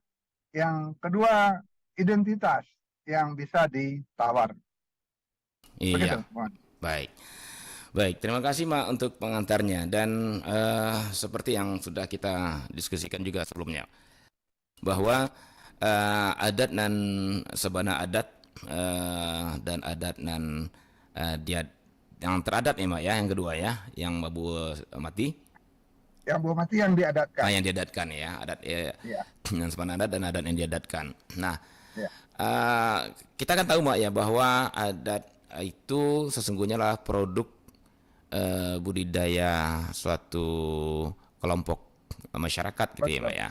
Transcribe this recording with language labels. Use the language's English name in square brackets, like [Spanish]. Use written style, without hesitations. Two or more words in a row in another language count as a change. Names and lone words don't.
[Indonesian] Yang kedua identitas yang bisa ditawar. Begitu, Iya, baik. Baik, terima kasih Mak untuk pengantarnya dan seperti yang sudah kita diskusikan juga sebelumnya bahwa [Minangkabau] adat nan sabana adat [Indonesian] dan adat nan dia yang teradat ya Mak ya, yang kedua ya, yang babu mati. Yang babu mati yang diadatkan. Yang diadatkan ya, adat Ya. yang sabana adat dan adat yang diadatkan. Nah, Ya. kita kan tahu Mak ya bahwa adat itu sesungguhnya lah produk budidaya suatu kelompok masyarakat gitu ya Mbak ya.